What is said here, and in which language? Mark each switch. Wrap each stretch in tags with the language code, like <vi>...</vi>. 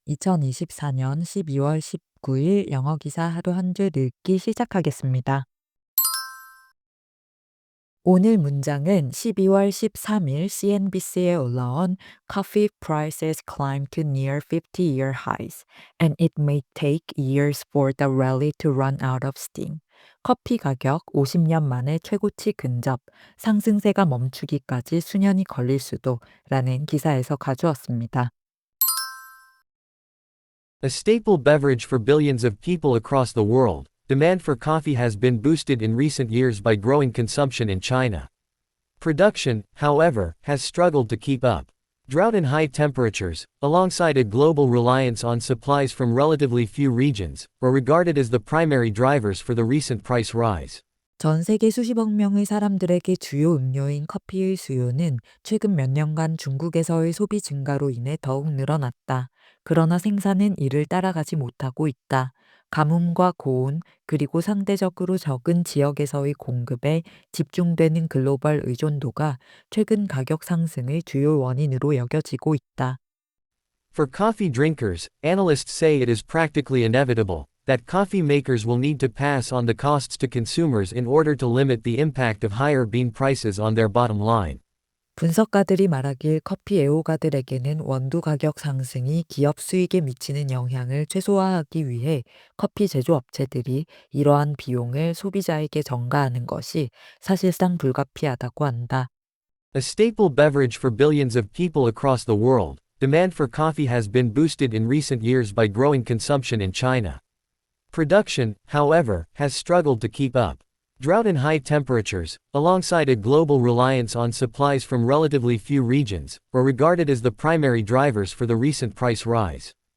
<ko>2024년 12월 19일 영어 기사 하루 한 줄 읽기 시작하겠습니다. 오늘 문장은 12월 13일 CNBC에 올라온</ko> <en>Coffee prices climbed to near 50-year highs, and it may take years for the rally to run out of steam.</en> <ko>커피 가격 50년 만에 최고치 근접, 상승세가 멈추기까지 수년이 걸릴 수도 라는 기사에서 가져왔습니다.</ko> <en>A staple beverage for billions of people across the world, demand for coffee has been boosted in recent years by growing consumption in China. Production, however, has struggled to keep up. Drought and high temperatures, alongside a global reliance on supplies from relatively few regions, were regarded as the primary drivers for the recent price rise.</en> <ko>전 세계 수십억 명의 사람들에게 주요 음료인 커피의 수요는 최근 몇 년간 중국에서의 소비 증가로 인해 더욱 늘어났다. 그러나 생산은 이를 따라가지 못하고 있다. 가뭄과 고온, 그리고 상대적으로 적은 지역에서의 공급에 집중되는 글로벌 의존도가 최근 가격 상승의 주요 원인으로 여겨지고 있다.</ko> <en>For coffee drinkers, analysts say it is practically inevitable that coffee makers will need to pass on the costs to consumers in order to limit the impact of higher bean prices on their bottom line.</en> <ko>분석가들이 말하길 커피 애호가들에게는 원두 가격 상승이 기업 수익에 미치는 영향을 최소화하기 위해 커피 제조업체들이 이러한 비용을 소비자에게 전가하는 것이 사실상 불가피하다고 한다.</ko> <en>A staple beverage for billions of people across the world, demand for coffee has been boosted in recent years by growing consumption in China. Production, however, has struggled to keep up. Drought and high temperatures, alongside a global reliance on supplies from relatively few regions, were regarded as the primary drivers for the recent price rise.</en>